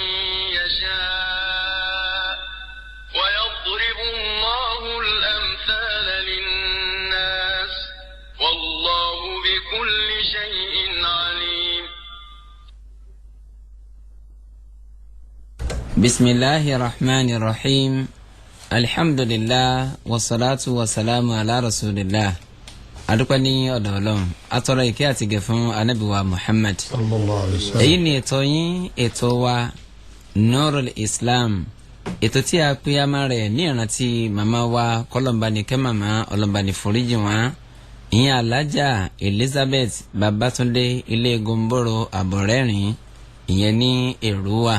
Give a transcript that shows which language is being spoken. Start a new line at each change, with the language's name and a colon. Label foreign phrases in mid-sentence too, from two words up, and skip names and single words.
Arabic: يشاء ويضرب الله الأمثال للناس والله بكل شيء عليم. بسم الله الرحمن الرحيم الحمد لله والصلاة والسلام على رسول الله
Yoruba: adúpẹ́ ọ̀dọ̀ Ọlọ́run atọrọ ìkẹ́ àti ìgẹ̀ fún Ànábì wa Muhammad
Arabic: صلى الله عليه وسلم.
Yoruba: èyí ni ètò yín ètò wa Nurul Islam, ètò tí a pè àmà rẹ̀ ní ìrántí màmá wa kọlọmbani màmá ọlọmbani foríjì wọn ìyẹn Alájà Elizabeth Babatunde ilé gomboro àbọ̀rẹ́rìn ìyẹn ní Èrúwà.